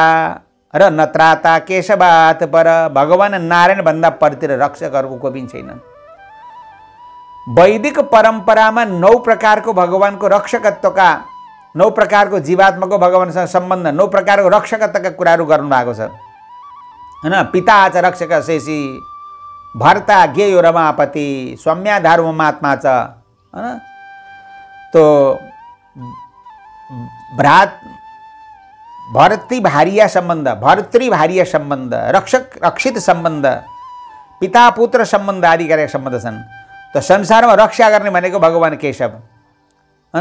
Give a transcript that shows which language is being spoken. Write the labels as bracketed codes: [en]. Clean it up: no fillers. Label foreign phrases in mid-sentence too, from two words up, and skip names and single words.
[sa] र नत्राता केशवात पर। [ne] भगवान नारायण भन्दा परतिर रक्षकहरूको कोही पनि छैन। वैदिक परम्परामा 9 प्रकारको भगवानको रक्षकत्वका, 9 प्रकारको जीवात्माको भगवानसँग सम्बन्ध, 9 प्रकारको रक्षकत्वका कुराहरू गर्नुभएको छ, हैन? [sa] पिता च रक्षक शेषी, भर्ता ज्ञेयो रमापति, सौम्या धर्ममात्मा च, [ne] हैन? तो भर्तृभार्य सम्बन्ध, रक्षक रक्षित सम्बन्ध, पिता पुत्र सम्बन्ध आदि गरेका सम्बन्ध छन्। त संसारमा रक्षा गर्ने भनेको भगवान केशव, हैन?